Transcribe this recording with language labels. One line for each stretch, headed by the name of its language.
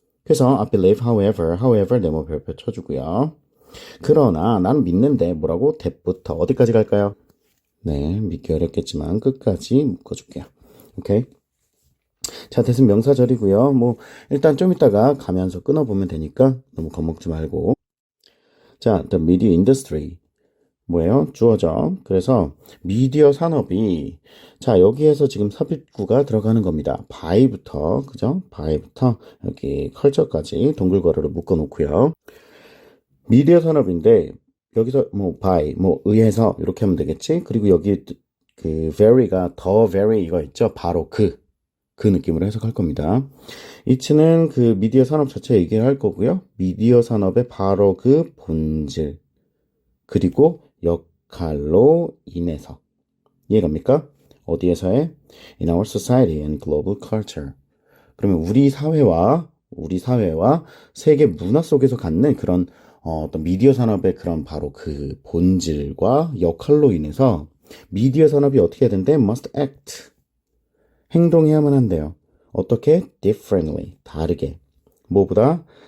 Korean: 그래서
English: I believe, however
Korean: 네모 별표 쳐주고요. 그러나 나는 믿는데 뭐라고? that부터 어디까지 갈까요? 네, 믿기 어렵겠지만 끝까지 묶어줄게요. 오케이. 자, 대신 명사절이고요. 뭐 일단 좀 이따가 가면서 끊어보면 되니까 너무 겁먹지 말고. 자,
English: the media industry
Korean: 뭐예요? 주어죠. 그래서 미디어 산업이 자, 여기에서 지금 삽입구가 들어가는 겁니다. by부터 그죠? by부터 여기 컬처까지 동글거리로 묶어 놓고요. 미디어 산업인데 여기서 뭐 by 뭐 의해서 이렇게 하면 되겠지? 그리고 여기 그 very가 더 very 이거 있죠? 바로 그 느낌으로 해석할 겁니다. 이치는 그 미디어 산업 자체 얘기를 할 거고요. 미디어 산업의 바로 그 본질 그리고 역할로 인해서 이해갑니까? 어디에서의?
English: In our society and global culture.
Korean: 그러면 우리 사회와 세계 문화 속에서 갖는 그런 어떤 미디어 산업의 그런 바로 그 본질과 역할로 인해서 미디어 산업이 어떻게 해야 된대?
English: Must act.
Korean: 행동해야만 한대요. 어떻게?
English: Differently.
Korean: 다르게. 뭐보다?